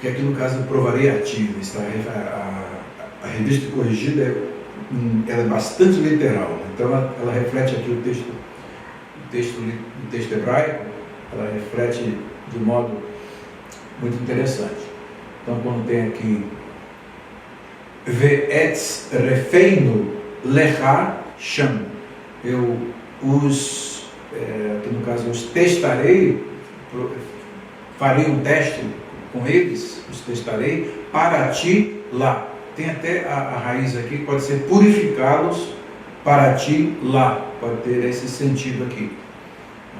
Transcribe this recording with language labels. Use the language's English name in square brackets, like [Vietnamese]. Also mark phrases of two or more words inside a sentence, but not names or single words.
[Portuguese] que aqui no caso provarei a ti, a revista corrigida ela é bastante literal, né? Então ela reflete aqui o texto hebraico, ela reflete de modo muito interessante. Então quando tem aqui [Hebrew] ואצרפנו לך שם, [Portuguese] eu os, aqui no caso os testarei, farei um teste com eles, os testarei para ti lá. Tem até a raiz aqui, pode ser purificá-los para ti lá, pode ter esse sentido aqui, né?